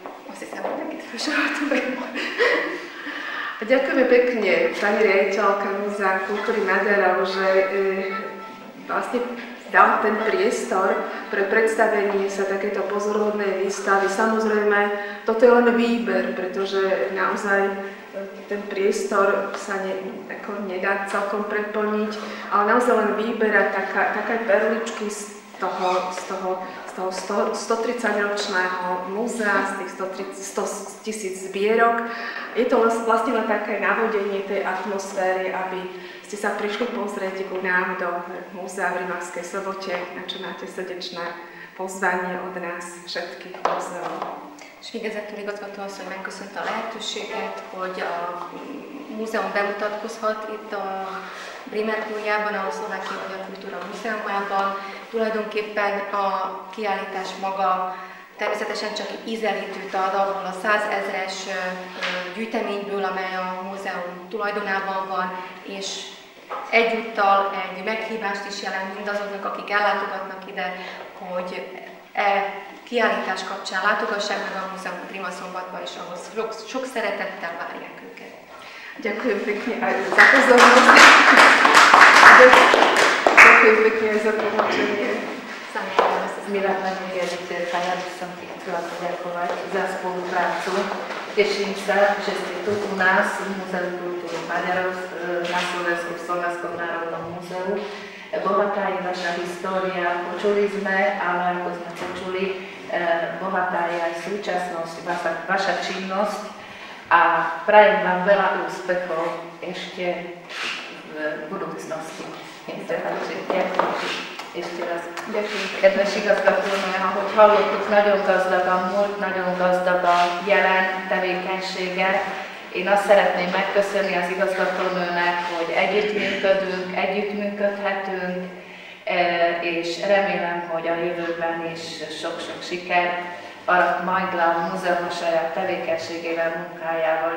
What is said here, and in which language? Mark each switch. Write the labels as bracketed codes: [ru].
[hu] Azt hiszem, hogy nekit felsoroltam meg. [sk] Ďakujeme pekne pani riaditeľka Múzea kultúry Maďarov, že vlastne dal ten priestor pre predstavenie sa takéto pozoruhodnej výstavy. Samozrejme, toto je len výber, pretože naozaj ten priestor sa nedá celkom preplniť, ale naozaj len výber a také perličky z toho 130-ročného múzea, z tých 100 000 zbierok. Je to vlastne len také navodenie tej atmosféry, aby ste sa prišli pozrieť ku nám do múzea v Rimavskej Sobote, na čo máte srdečné pozvanie od nás všetkých múzeumov. [hu] És végezetül igazgatóasszony megköszönte a lehetőséget, hogy a múzeum bemutatkozhat itt a Brimerkújában, a Szlovákia Magyar Kultúra Múzeumában. Tulajdonképpen a kiállítás maga természetesen csak ízelítőt ad abból a 100 000-es gyűjteményből, amely a múzeum tulajdonában van, és egyúttal egy meghívást is jelent mindazoknak, akik ellátogatnak ide, hogy kiállítás kapcsán látogassák meg a múzeumot Rimaszombatba, és ahhoz sok szeretettel várják őket. [sk] Ďakujem pekne aj za pozornosť. Ďakujem pekne aj za pomočenie. Milá pani riaditeľka, ja by som ti chcela poďakovať za spoluprácu. Teším sa, že ste tu u nás v Múzeu kultúry Maďarov na Slovensku v Slovenskom národnom múzeu. Bohatá je vaša história, počuli sme, ale ako sme počuli, bohatá je aj súčasnosť, vaša činnosť a prajem vám veľa úspechov ešte v budúcnosti. Ďakujem ešte raz. [hu] Kedves igazgatónő, ahogy hallottuk, nagyon gazdag a múlt, nagyon gazdag a jelen tevékenysége. Én azt szeretném megköszönni az igazgatónőnek, hogy együttműködünk, együttműködhetünk, és remélem, hogy a jövőben is sok-sok siker arat majd le a múzeum a saját tevékenységével, munkájával.